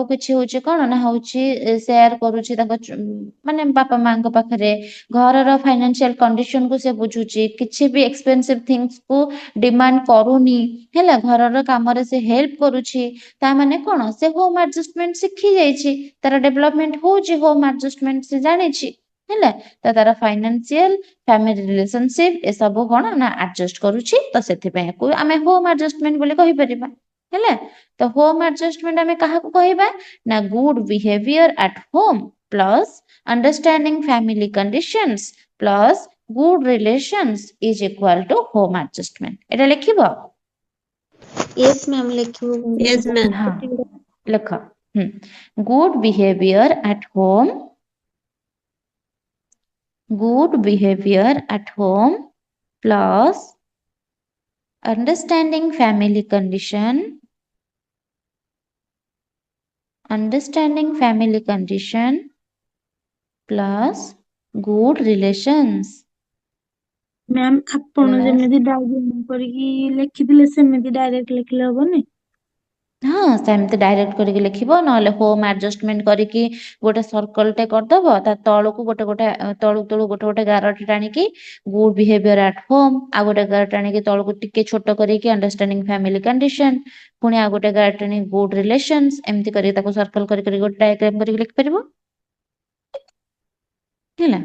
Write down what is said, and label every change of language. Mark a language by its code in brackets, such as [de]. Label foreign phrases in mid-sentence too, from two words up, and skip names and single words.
[or] କିଛି ହଉଛି କଣ ନା ହଉଛି ସେୟାର କରୁଛି ତାଙ୍କ ମାନେ ବାପା ମାଙ୍କ ପାଖରେ, ଘରର [en] financial condition [or] କୁ ସେ ବୁଝୁଛି, କିଛି ବି [en] expensive things [or] କୁ ଡିମାଣ୍ଡ କରୁନି, ହେଲା, ଘରର କାମରେ ସେ ହେଲ୍ପ କରୁଛି, ତା ମାନେ କଣ ସେ [en] home adjustment [or] ଶିଖି ଯାଇଛି, ତାର ଡେଭଲପମେଣ୍ଟ ହଉଛି [en] home adjustment [or] ସେ ଜାଣିଛି, ହେଲା, ତ ତାର [en] financial family relationship [or] ଏସବୁ କଣ ନା ଆଡଜଷ୍ଟ କରୁଛି, ତ ସେଥିପାଇଁ ୟାକୁ ଆମେ [en] home adjustment [or] ବୋଲି କହିପାରିବା, ହେଲା। [en] ତ home adjustment [or] ଆମେ କାହାକୁ କହିବା ନା [en] good behavior at home plus understanding family conditions plus good relations is equal to home adjustment. [or] ଏଟା ଲେଖିବ? [en] Yes, ma'am. ଲେଖିବୁ। Yes, ma'am. [or] ହଁ, ଲେଖ। [en] good behavior at home, good behavior at home plus understanding family condition, plus good relations। [or] ମ୍ୟାମ୍ ଆପଣ [en] Plus [or] ଯେମିତି ଡାଇଗ୍ରାମ କରିକି ଲେଖିଥିଲେ ସେମିତି ଡାଇରେକ୍ଟ ଲେଖିଲେ ହବନି? ହଁ, ସେମିତି ଡାଇରେକ୍ଟ କରିକି ଲେଖିବ, ନହେଲେ [en] home adjustment [or] କରିକି ଗୋଟେ ସର୍କଲଟେ କରିଦବ, ତା ତଳକୁ ଗୋଟେ ଗୋଟେ ଗାରଟେ ଟାଣିକି [en] good behavior at home, [or] ଆଉ ଗୋଟେ ଗାର ଟାଣିକି ତଳକୁ ଟିକେ ଛୋଟ କରିକି [en] understanding family condition, [or] ପୁଣି ଆଉ ଗୋଟେ ଗାର ଟାଣିକି [en] good relations, [or] ଏମିତି କରିକି ତାକୁ ସର୍କଲ କରି ଗୋଟେ ଡାଇଗ୍ରାମ କରିକି ଲେଖିପାରିବ, ହେଲା।